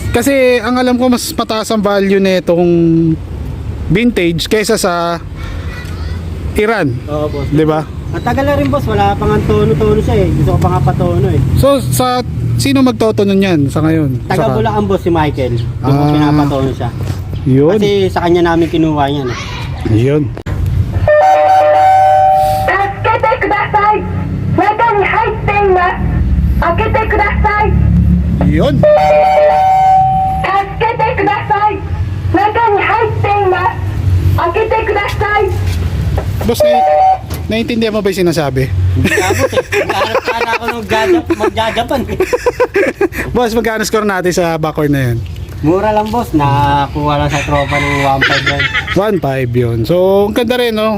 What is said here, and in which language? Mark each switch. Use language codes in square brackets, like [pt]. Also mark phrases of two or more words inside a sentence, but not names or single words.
[tl] Kasi ang alam ko mas mataas ang value nitong vintage kaysa sa Iran. Oo boss. 'Di ba? Matagal na rin boss, wala pang tono-tono siya eh. Gusto ko pa nga patono eh. So sa sino magtotono niyan sa ngayon? Taga Bulacan boss si Michael. Doon ko pinapatono siya. Yun. Kasi sa kanya namin kinuha yan eh. Yun. [ja] 助けてください。中に入っています。開けてください。 [tl] Yun. [ja] 助けてください。中に入っています。開けてください。 [tl] Boss, naiintindihan mo ba 'yung sinasabi? Hindi ka boss eh. Nagkaharap sana ako ng magjajapan eh. Boss, magkano score natin sa backward na 'yan? Mura lang boss, nakakuha lang sa tropa ng 1.5 yan. 1.5 yun. So, ang ganda rin, no?